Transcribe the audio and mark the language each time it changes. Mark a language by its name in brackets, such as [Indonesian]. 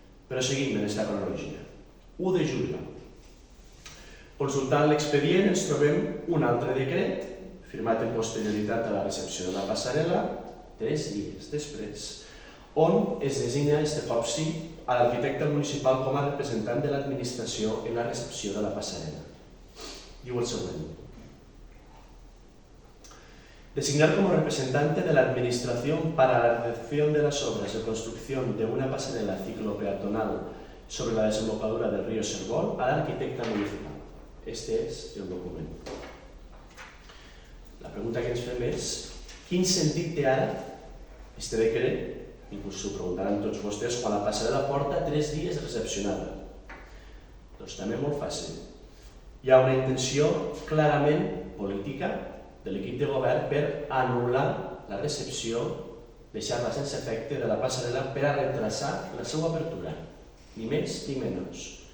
[Catalan] Però seguim en aquesta cronologia. 1 de juliol. Consultant l'expedient ens trobem un altre decret firmat en posterioritat a la recepció de la passarel·la, 3 dies després, on es designa este cop sí a l'arquitecte municipal com a representant de l'administració en la recepció de la passarel·la. Diu el següent. [Spanish] Designar como representante de la Administración para la recepción de las obras de construcción de una pasarela ciclo peatonal sobre la desembocadura del río Servón al arquitecte municipal. [Catalan] Este és el document. La pregunta que ens fem és, quin sentit té ara este decret, i us ho preguntaran tots vostès, quan la passarel·la porta 3 dies recepcionada? Doncs també molt fàcil. Hi ha una intenció clarament política de l'equip de govern per anul·lar la recepció, deixar-la sense efecte de la passarel·la per a retrasar la seva apertura, ni més ni menys.